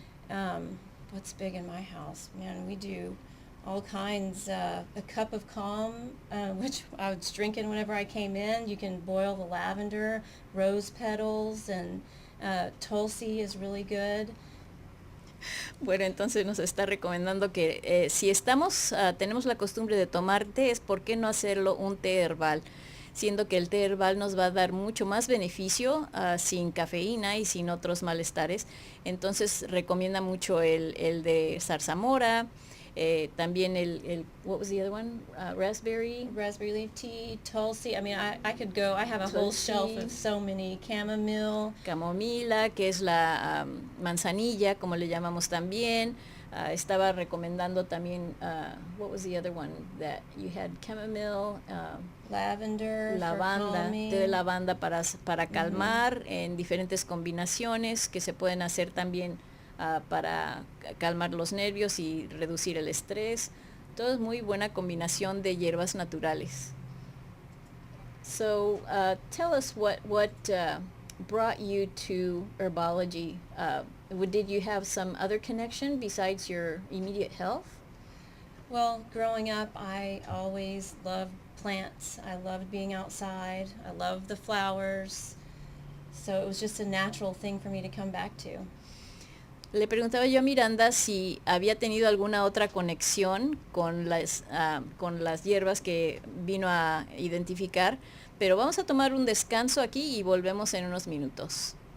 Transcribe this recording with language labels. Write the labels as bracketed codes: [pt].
[en] What's big in my house? Man, we do all kinds. A cup of calm, which I was drinking whenever I came in. You can boil the lavender, rose petals, and tulsi is really good. [es] Bueno, entonces nos está recomendando que si tenemos la costumbre de tomar té, ¿por qué no hacerlo un té herbal? Siendo que el té herbal nos va a dar mucho más beneficio sin cafeína y sin otros malestares. Entonces recomienda mucho el de zarzamora, también [en] what was the other one? Raspberry leaf tea, tulsi. I could go. I have a whole shelf of so many. Chamomile. [es] Camomila, que es la manzanilla, como le llamamos también. Estaba recomendando también, [en] what was the other one that you had? Chamomile, lavender, [es] lavanda, té de lavanda para calmar en diferentes combinaciones que se pueden hacer también para calmar los nervios y reducir el estrés. Todo es muy buena combinación de hierbas naturales. [en] So tell us what brought you to herbology. Did you have some other connection besides your immediate health? Well, growing up, I always loved plants. I loved being outside. I loved the flowers. So it was just a natural thing for me to come back to. [es] Le preguntaba yo a Miranda si había tenido alguna otra conexión con las hierbas que vino a identificar, pero vamos a tomar un descanso aquí y volvemos en unos minutos.